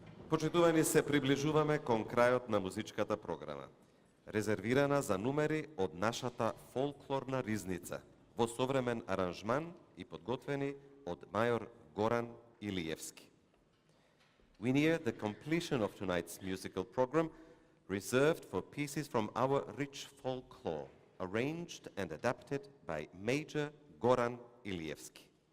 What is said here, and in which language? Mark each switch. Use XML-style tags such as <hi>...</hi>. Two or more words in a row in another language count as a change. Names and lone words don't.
<mk>Почитувани, се приближуваме кон крајот на музичката програма, резервирана за numери од нашата фолклорна ризница, во современ аранжман и подготвени од мајор Горан Илиевски.</mk> <en>We near the completion of tonight's musical program, reserved for pieces from our rich folklore, arranged and adapted by Major Goran Ilievski.</en>